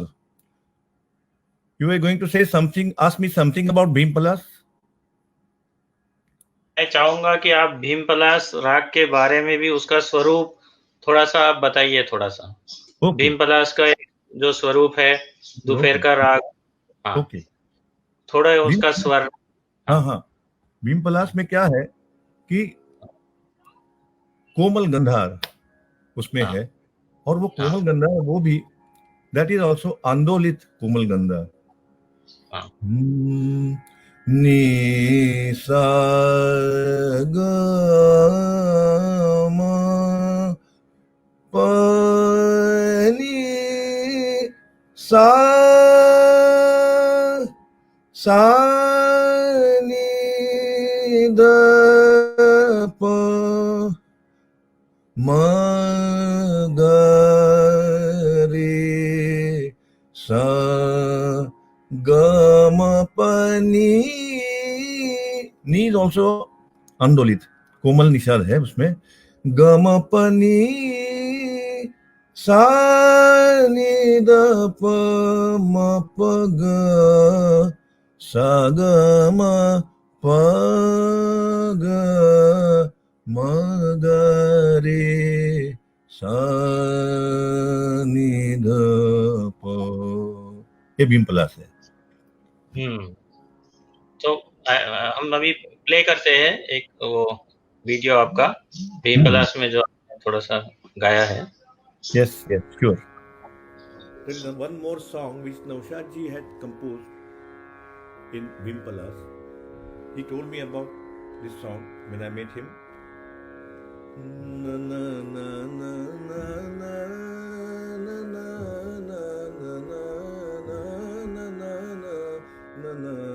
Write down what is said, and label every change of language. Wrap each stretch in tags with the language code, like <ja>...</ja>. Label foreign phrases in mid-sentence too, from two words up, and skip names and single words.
<en>You are going to say something, ask me something about Bhim Palas?</en> <hi>मैं चाहूंगा कि आप भीम पलास राग के बारे में भी उसका स्वरूप थोड़ा सा आप बताइए थोड़ा सा। भीम पलास का जो स्वरूप है दोपहर का राग, हाँ, ओके, थोड़ा उसका स्वर। हाँ, भीम पलास में क्या है कि कोमल गंधार उसमें है, और वो कोमल गंधार वो भी</hi> <en>that is also</en> <hi>आंदोलित कोमल गंधार। नि सा ग म प नि सा सा नि द प म ग रे सा Gama pani नी</hi> <en>is also</en> <hi>आंदोलित, कोमल निषाद है उसमें। गम पनी सा नि द प म प ग सा ग म प ग म ग रे सा नि ध प, ये भीम पलास है। तो हम अभी प्ले करते हैं एक वो वीडियो आपका भीम पलास में जो आपने थोड़ा सा गाया है।</hi> <en>Yes, yes, sure. Then one more song which Naushad ji had composed in Bhim Palas. He told me about this song when I met him. Na na na na na na na na na na na na na na na na</en>